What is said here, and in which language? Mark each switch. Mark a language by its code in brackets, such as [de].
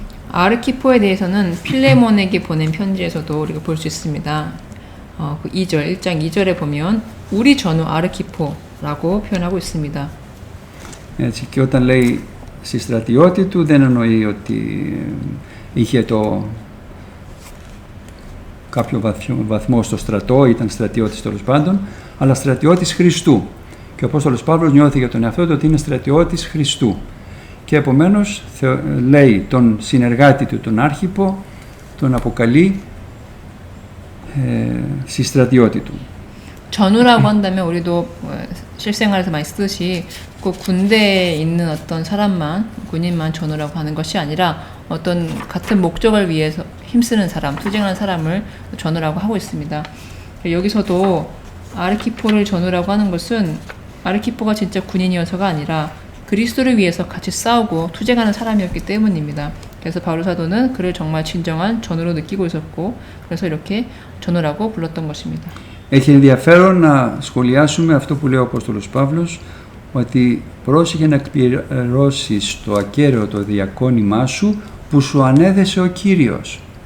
[ko] 아르키포에 대해서는 필레몬에게 보낸 편지에서도 우리가 볼 수 있습니다. 그 2절, 1장 2절에 보면 우리 전우 아르키포라고 표현하고 있습니다. [el] Έτσι, και όταν λέει συστρατιώτη του δεν εννοεί ότι είχε κάποιο βαθμό στο στρατό, ήταν στρατιώτης τέλος πάντων, αλλά στρατιώτης Χριστού. Και ο Απόστολος Παύλος νιώθει για τον εαυτό του ότι είναι στρατιώτης Χριστού. και επομένως λέει τον συνεργάτη του, τον Άρχιπο, τον αποκαλεί συστρατιώτη του. [ko] 전우라고 한다면 우리도 실생활에서 많이 쓰듯이 꼭 군대에 있는 어떤 사람만, 군인만 전우라고 하는 것이 아니라 어떤 같은 목적을 위해서 힘쓰는 사람, 투쟁하는 사람을 전우라고 하고 있습니다. 여기서도 아르키포를 전우라고 하는 것은 아르키포가 진짜 군인이어서가 아니라 그리스도를 위해서 같이 싸우고 투쟁하는 사람이었기 때문입니다. 그래서 바울 사도는 그를 정말 진정한 전우로 느끼고 있었고 그래서 이렇게 전우라고 불렀던 것입니다. [el] Έχει ενδιαφέρον να σχολιάσουμε αυτό που λέει ο Απόστολος Παύλος, ότι πρόσεχε να εκπληρώσεις το ακέραιο διακόνημά σου που σου ανέδεσε ο Κύριος.